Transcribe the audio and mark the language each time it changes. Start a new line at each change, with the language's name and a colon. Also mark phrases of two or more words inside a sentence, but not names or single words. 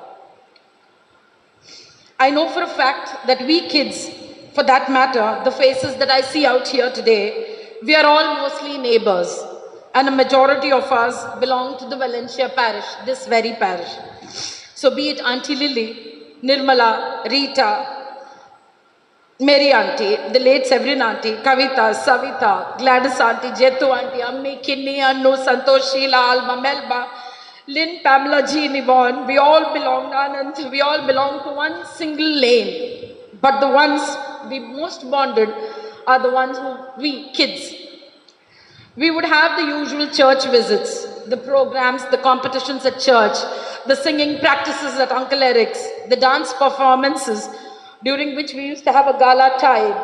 English: I know for a fact that we kids, for that matter, the faces that I see out here today, we are all mostly neighbors, and a majority of us belong to the Valencia parish, this very parish. So be it Auntie Lily, Nirmala, Rita, Mary Auntie, the late Severin Auntie, Kavita, Savita, Gladys Auntie, Jetu Auntie, Ammi, Kinni, Annu, Santosh, Sheila, Alma, Melba, Lynn, Pamela, Jean, Yvonne, we all belong, Anand, we all belong to one single lane. But the ones we most bonded are the ones who we kids. We would have the usual church visits, the programs, the competitions at church, the singing practices at Uncle Eric's, the dance performances, during which we used to have a gala tide.